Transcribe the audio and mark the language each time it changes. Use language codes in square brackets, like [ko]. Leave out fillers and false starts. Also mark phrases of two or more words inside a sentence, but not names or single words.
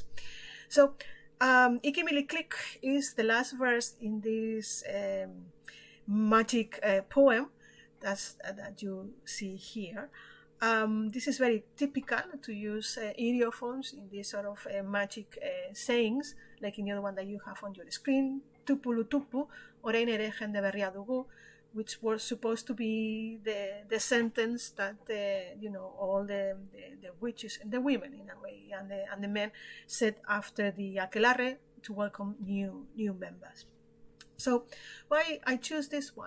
[en] So Ekimili Click is the last verse in this magic poem that you see here. This is very typical to use ideophones in these sort of magic sayings, like in the other one that you have on your screen, [eu] tupulu tupu, orain ere jende berria dugu, [en] which was supposed to be the sentence that all the witches and the women in a way and the men said after the aquelarre to welcome new members. So why I choose this one?